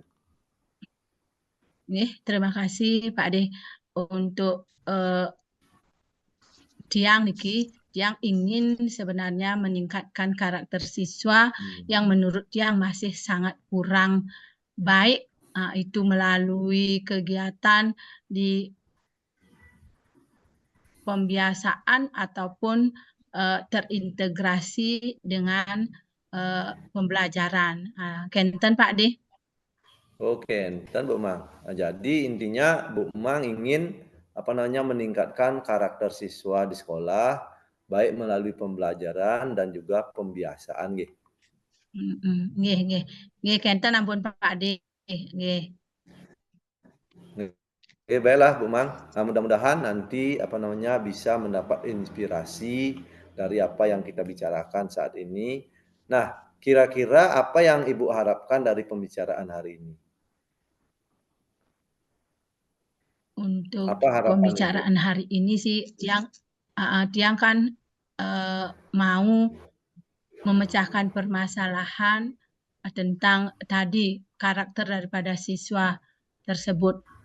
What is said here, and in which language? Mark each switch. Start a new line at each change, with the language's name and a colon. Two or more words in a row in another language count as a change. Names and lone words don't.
Indonesian: Nggih, terima kasih Pak D untuk
Balinese: Tiang niki
Indonesian: yang ingin sebenarnya meningkatkan karakter siswa yang menurut Tiang masih sangat kurang baik, itu melalui kegiatan di pembiasaan ataupun terintegrasi dengan pembelajaran. Kenten Pak D. Oke, dan Bu Mang. Nah, jadi intinya Bu Mang ingin meningkatkan karakter siswa di sekolah baik melalui pembelajaran dan juga pembiasaan nggih.
Balinese: Nggih Kenten ampun Pak D.
Indonesian: Nggih. Oke, baiklah Bu Mang. Nah, mudah-mudahan nanti bisa mendapat inspirasi dari apa yang kita bicarakan saat ini. Nah, kira-kira apa yang Ibu harapkan dari pembicaraan hari ini? Untuk pembicaraan hari ini sih Tiang kan mau memecahkan permasalahan tentang tadi karakter daripada siswa tersebut.